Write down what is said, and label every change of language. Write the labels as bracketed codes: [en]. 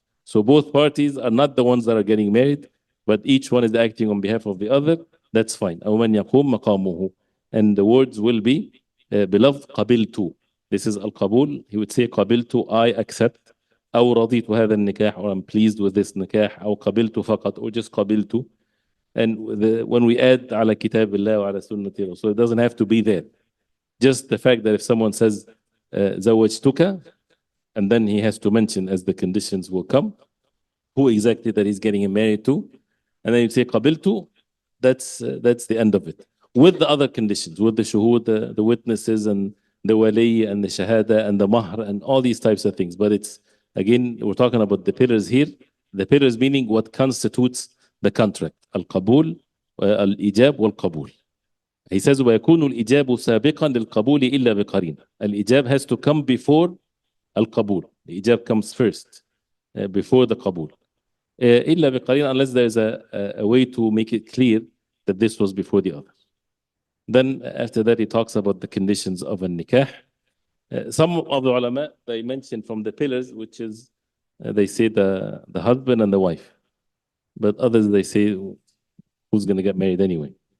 [en] So both parties are not the ones that are getting married, but each one is acting on behalf of the other. That's fine. [ar] أو من يقوم مقامه. [en] And the words will be [ar] بلفظ قبلت. [en] This is al-qabul. He would say [ar] قبلت, [en] I accept. [ar] أو رضيت هذا النكاح, [en] or I'm pleased with this nikah. [ar] أو قبلت فقط, [en] or just [ar] قبلت. [en] And when we add [ar] على كتاب الله وعلى سنة رسول, [en] it doesn't have to be there. Just the fact that if someone says [ar] زوجتك, [en] and then he has to mention, as the conditions will come, who exactly that he's getting married to, and then you say [ar] قبلت, [en] that's the end of it. With the other conditions, with the shuhud, the witnesses, and the wali, and the shahada, and the mahr, and all these types of things. But it's Again, we're talking about the pillars here. The pillars meaning what constitutes the contract. [ar] القبول, الإيجاب والقبول. [en] He says [ar] ويكون الإيجاب سابقا للقبول إلا بقرينة. [en] الإيجاب has to come before القبول. The إيجاب comes first before the قبول. [ar] إلا بقرينة, [en] unless there is a way to make it clear that this was before the other. Then after that he talks about the conditions of a nikah. Some of the ulama, they mention from the pillars, which is they say the husband and the wife, but others they say who's going to get married anyway.